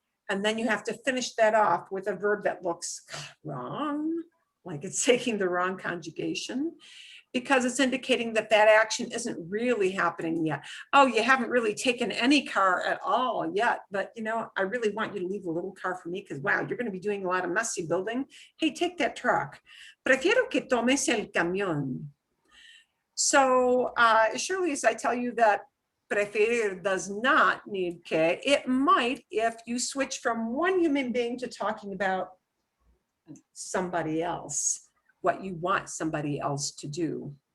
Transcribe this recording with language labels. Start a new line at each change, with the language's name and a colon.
English: And then you have to finish that off with a verb that looks wrong, like it's taking the wrong conjugation, because it's indicating that that action isn't really happening yet. Oh, you haven't really taken any car at all yet, but I really want you to leave a little car for me because, wow, you're going to be doing a lot of messy building. Hey, take that truck.
Spanish: Prefiero que tomes el camión.
English: So surely as I tell you that preferir does not need que, it might if you switch from one human being to talking about somebody else, what you want somebody else to do.